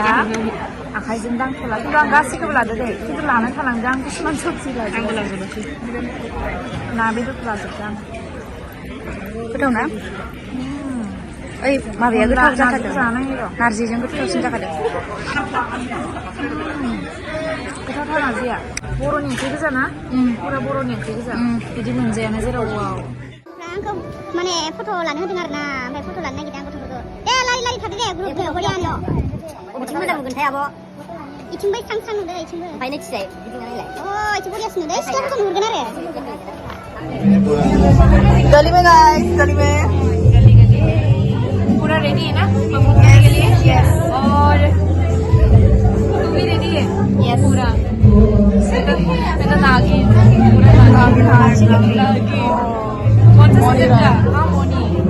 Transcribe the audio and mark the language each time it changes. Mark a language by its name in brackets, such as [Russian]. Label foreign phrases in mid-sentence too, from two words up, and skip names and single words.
[Bodo] आखाइजों दांथ'ला खिन्थु आं गासैखौबो लादो दे खिन्थु लानो थालांदों आं किसुमान सबजि लादों आंबो लाजोबासै ना बेदरखौ लाजोबदों आं गोथाव ना ओइ माबाया गोथाव जाखादों नारजिजों गोथावसिन जाखादों गोथावथार नारजिया बर'नि ओंख्रि गोजा ना पुरा बर'नि ओंख्रि गोजा बिदि मोनजायाना जेराव वाव आंखौ माने फट' लानो होदों आरो ना ओमफ्राय फट' लानो नागिरदों आं गथ'फोरखौ दे लारि थादो दे ग्रुपआव बरियानो अबेथिं मोजां नुगोनथाय आब' इथिं बै स्रां नुदो इथिंबो ओमफ्राय नोंथिजाय बिदिं नायलाय इथिं बरियासिन नुदो सिख्लाफोरखौ नुहुरगोन आरो [Hindi] गली में गाइस गली में पूरा रेडी है ना परफॉर्म करने के लिए यस और तू भी रेडी है यस पूरा मैं तो नागिन पूरा नागिन कौन सा स्टेप का हाँ मोनी